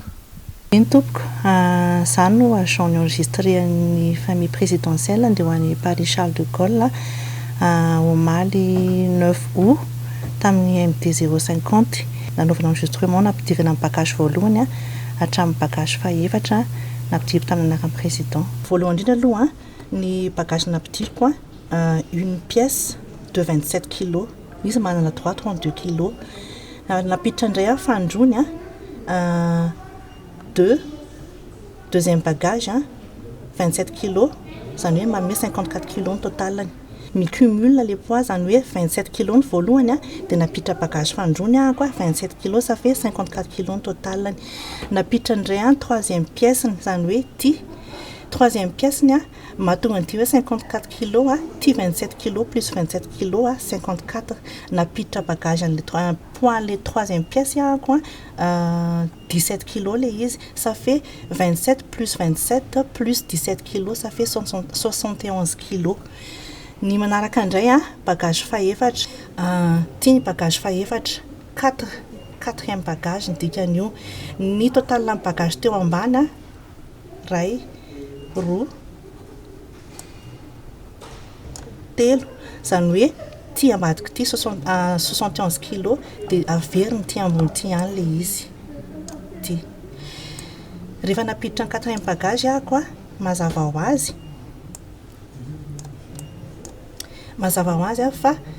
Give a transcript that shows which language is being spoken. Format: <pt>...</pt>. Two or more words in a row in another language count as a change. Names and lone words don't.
<mg>Tompoko zany no</mg> <fr>agent enregistré</fr> <mg>ny</mg> <fr>famille présidentielle</fr> <mg>andeha ho an'ny Paris Charles de Gaulle omaly 9 août tamin'ny MD 050 nanaovana enregistrement nampidirana amin'ny bagage voalohany hatramin'ny bagage fahaefatra nampidiry tamin'ny anaran'ny président. Voalohany indrindra aloha ny bagage nampidiriko</mg> <fr>une pièce de 27 kg</fr> <mg>izy manana droit 32 kg napiditra indray fandrony</mg> <fr>deuxième bagage</fr> <mg>27 kg zany hoe manome 54 kg ny totalany micumule</mg> <fr>les poids</fr> <mg>zany hoe 27 kg ny voalohany dia napiditra bagage fandrony koa 27 kg</mg> <fr>ça fait 54 kg</fr> <mg>ny totalany napiditra indray</mg> <fr>troisième pièce</fr> <mg>zany hoe ty</mg> <fr>troisième pièce</fr> <mg>mahatonga an'ity hoe 54 kg ty 27 kg plus 27 kg 54 napiditra bagage an'</mg> <fr>le point le troisième pièce quoi</fr> <mg>17 kg le izy</mg> <fr>ça fait 27 plus 27 plus 17 kg ça fait 71 kg.</fr> <mg>Ny manaraka indray bagage fahaefatra ty ny bagage fahaefatra 4e bagage ny dikan'io ny total ny bagage teo ambany ray roa telo zany hoe ty ambadika ty 71 kg dia averiny ty ambony ty any le izy ty rehefa napiditra ny 4e bagage koa mazava ho azy fa</mg>